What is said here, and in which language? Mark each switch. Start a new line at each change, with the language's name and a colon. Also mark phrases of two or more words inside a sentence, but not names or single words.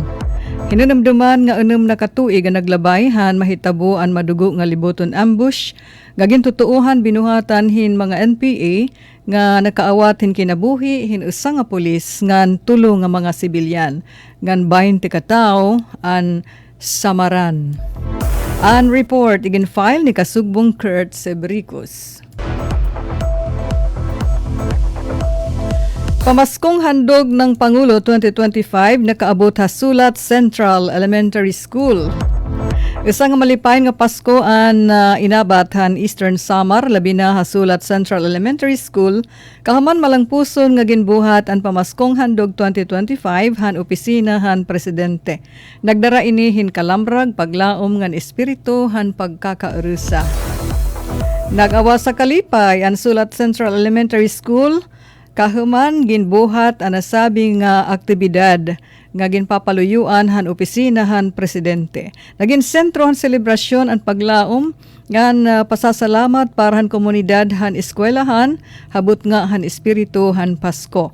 Waray: Hinunumduman nga 6 na katuig nga naglabay han mahitabo an madugo nga libuton ambush nga gintutuohan binuhatan hin mga NPA nga nakaawat hin kinabuhi hin usa nga pulis ngan 3 nga mga sibilyan ngan 20 ka tawo an samaran. An report igin file ni Kasugbong Kurt Sebricos. Pamaskong handog ng Pangulo 2025 nakaabot ha Sulat Central Elementary School. Isang malipay nga Pasko an inabat han Eastern Samar labi na ha Sulat Central Elementary School kahaman malangpuson nga ginbuhat an pamaskong handog 2025 han opisina han presidente. Nagdara ini hin kalamrag paglaom ngan espiritu han pagkakaurusa. Nagawa sa kalipay ang Sulat Central Elementary School Kahuman ginbuhat ang nasabing aktibidad nga ginpapaluyuan han opisina han presidente. Naging sentro han selebrasyon ang paglaom ngan pasasalamat para han komunidad han eskwelahan habot nga han espiritu han Pasko.